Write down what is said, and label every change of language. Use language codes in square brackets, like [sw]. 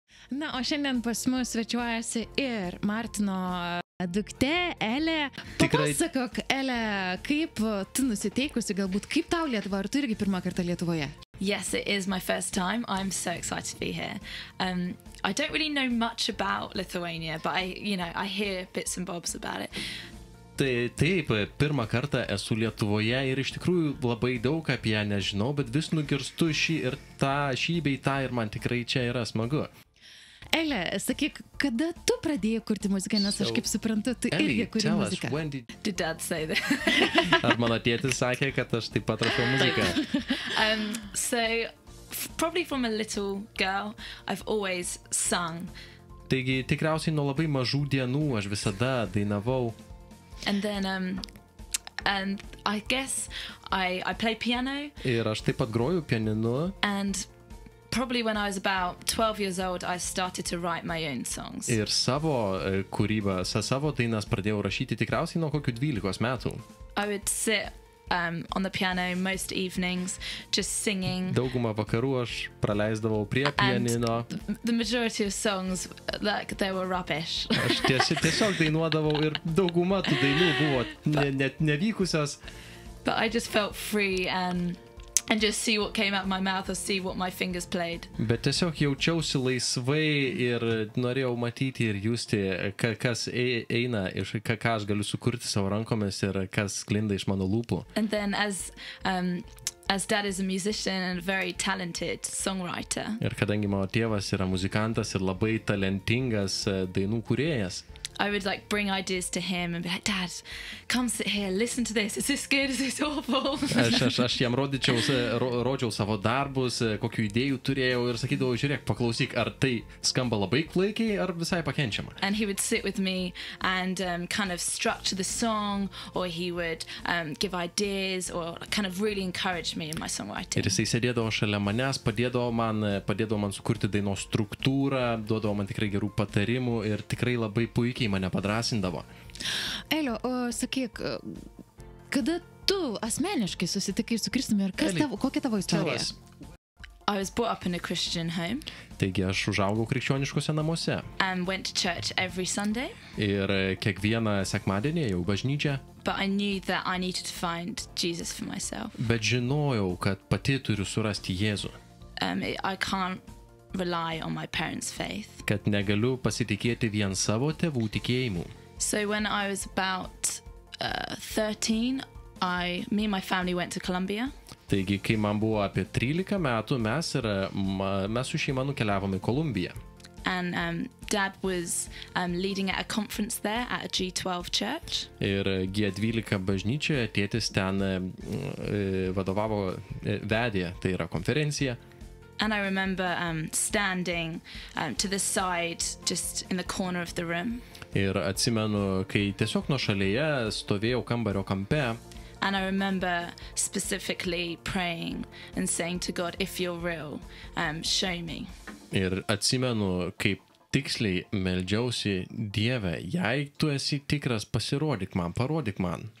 [lt] Na, o šiandien pas mus svečiuojasi ir Martino duktė Elė. Papasakok, Elė, kaip tu nusiteikusi, galbūt kaip tau Lietuva, ar tu irgi pirmą kartą Lietuvoje? [en] Yes, it is my first time. I'm so excited to be here. I don't really know much about Lithuania, but I hear bits and bobs about it. [lt] Taip, pirmą kartą esu Lietuvoje ir iš tikrųjų labai daug apie ją nežinau, bet vis nugirstu šį bei tą ir man tikrai čia yra smagu. Elė, sakyk, kada tu pradėjai kurti muziką, nes aš kaip suprantu, tu irgi kuri muziką. [en] Did Dad say that? [lt] Ar mano tėtis sakė, kad aš taip pat rašau muziką? [en] So, probably from a little girl, I've always sung. [lt] Taigi, tikriausiai nuo labai mažų dienų aš visada dainavau. [en] And then, and I guess I play piano. [lt] Ir aš taip pat groju pianinu. [en] And probably when I was about 12 years old, I started to write my own songs. [lt] Ir savo kūrybą, savo dainas pradėjau rašyti tikriausiai nuo kokių 12 metų. [en] I would sit on the piano most evenings, just singing. [lt] Daugumą vakarų aš praleisdavau prie pianino. [en] The majority of songs, like, they were rubbish. [lt] Aš tiesiog dainuodavau ir dauguma tų dainų buvo net nevykusios. [en] But I just felt free and just see what came out of my mouth or see what my fingers played. [lt] Bet tiesiog jaučiausi laisvai ir norėjau matyti ir justi, kas eina, ką aš galiu sukurti savo rankomis ir kas sklinda iš mano lūpų. [en] And then as Dad is a musician and a very talented songwriter. [lt] Ir kadangi mano tėvas yra muzikantas ir labai talentingas dainų kūrėjas, [en] I would like bring ideas to him and be like, Dad, come sit here, listen to this. Is this good? Is this awful? [lt] Aš jam rodžiau savo darbus, kokių idėjų turėjau ir sakydavau, žiūrėk, paklausyk, ar tai skamba labai klaikiai, ar visai pakenčiama. [en] And he would sit with me and kind of structure the song, or he would give ideas or kind of really encourage me in my songwriting. [lt] Ir jisai sėdėdavo šalia manęs, padėdavo man sukurti dainos struktūrą, duodavo man tikrai gerų patarimų ir tikrai labai puikiai mane padrasindavo. Elio, o sakyk, kada tu asmeniškai susitikai su Kristumi ir kokia tavo istorija? [en] I was brought up in a Christian home. [lt] Taigi aš užaugau krikščioniškose namuose. [en] And went to church every Sunday. [lt] Ir kiekvieną sekmadienį ėjau į bažnyčią. [en] But I knew that I needed to find Jesus for myself. [lt] Bet žinojau, kad pati turiu surasti Jėzų. [en] I can't rely on my parents' faith. [lt] Kad negaliu pasitikėti vien savo tėvų tikėjimu. [en] So when I was about 13, me and my family went to Colombia. [lt] Taigi, kai man buvo apie 13 metų, mes su šeima nukeliavome į Kolumbiją. [en] And Dad was leading at a conference there at a G12 church. [lt] Ir G12 bažnyčioje tėtis ten vedė, tai yra konferencija. [en] And I remember standing to the side, just in the corner of the room. [lt] Ir atsimenu, kai tiesiog nuošalėje stovėjau kambario kampe. [en] And I remember specifically praying and saying to God, if you're real, show me. [lt] Ir atsimenu, kaip tiksliai meldžiausi, Dieve, jei tu esi tikras, parodyk man.